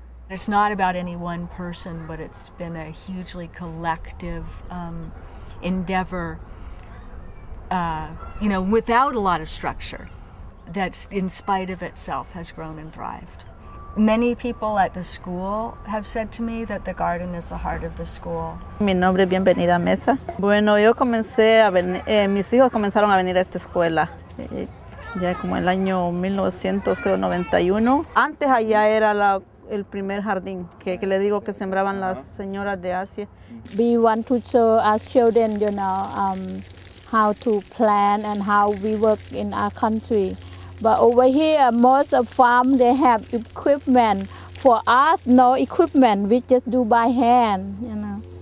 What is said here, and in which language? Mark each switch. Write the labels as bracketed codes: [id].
[en] It's not about any one person, but it's been a hugely collective endeavor, you know, without a lot of structure, that in spite of itself has grown and thrived. Many people at the school have said to me that the garden is the heart of the school. [es] Mi nombre es Bienvenida Mesa. Bueno, yo comencé a venir, mis hijos comenzaron a venir a esta escuela ya como el año 1991. Antes allá era el primer jardín que le digo que sembraban las señoras de Asia. [en] We want to show our children, you know, how to plant and how we work in our country. But over here, most of farm they have equipment. For us, no equipment. We just do by hand, you know.